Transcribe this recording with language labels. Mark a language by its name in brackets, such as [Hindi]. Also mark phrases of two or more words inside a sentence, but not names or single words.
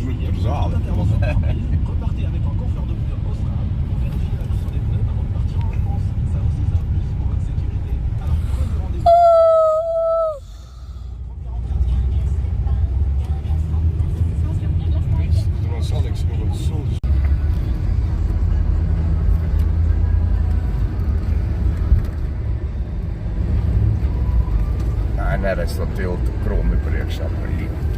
[Latvian] tur zāli. [French] Repartez avec un coffre de pneus Osram pour vérifier la leçon des pneus avant de partir en vacances. Ça aussi, c'est un plus pour votre sécurité. Alors prenez rendez-vous. [Latvian] Tur vēl saliks kaut kāds sūdus. Nē, neredz to tiltu krūmi priekšā par īmu.